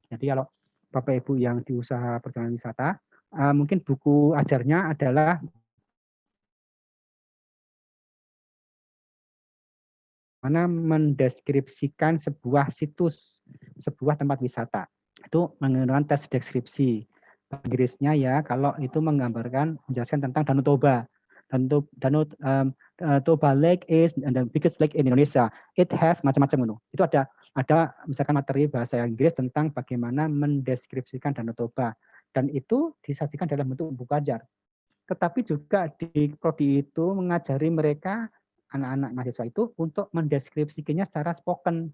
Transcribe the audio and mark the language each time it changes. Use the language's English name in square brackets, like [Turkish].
[Indonesian] Jadi kalau Bapak Ibu yang di usaha perjalanan wisata, mungkin buku ajarnya adalah mana mendeskripsikan sebuah situs, sebuah tempat wisata. Itu menggunakan teks deskripsi. Inggrisnya ya, kalau itu menggambarkan, menjelaskan tentang Danau Toba. [English] Danau Toba Lake is the biggest lake in Indonesia. It has [Indonesian] macam-macam. Itu ada misalkan materi bahasa Inggris tentang bagaimana mendeskripsikan Danau Toba. Dan itu disajikan dalam bentuk buku ajar. Tetapi juga di prodi itu mengajari mereka anak-anak mahasiswa itu untuk mendeskripsikannya secara spoken.